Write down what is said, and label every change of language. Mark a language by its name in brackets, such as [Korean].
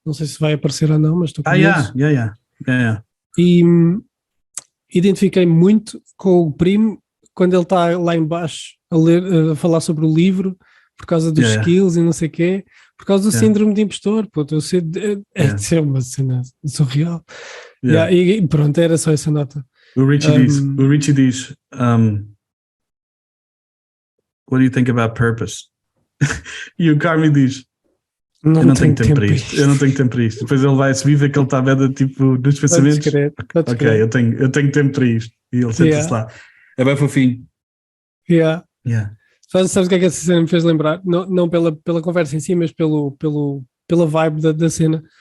[Portuguese] Não sei se vai aparecer ou não, mas estou curioso. E identifiquei muito com o primo quando ele está lá em baixo a falar sobre o livro, por causa dos skills e não sei o quê, por causa do síndrome de impostor. É uma cena surreal. E pronto, era só essa nota. O Richie diz [English] what do you think about purpose? [Portuguese] E o Carmen diz eu não tenho tempo para isto. Eu não tenho tempo para isto. Depois ele vai subir e vê que ele está vendo tipo nos pensamentos. Eu tenho tempo para isto. E ele senta-se lá. É bem fofinho. Sabes o que é que essa cena me fez lembrar? Não pela conversa em si, mas pela vibe da cena.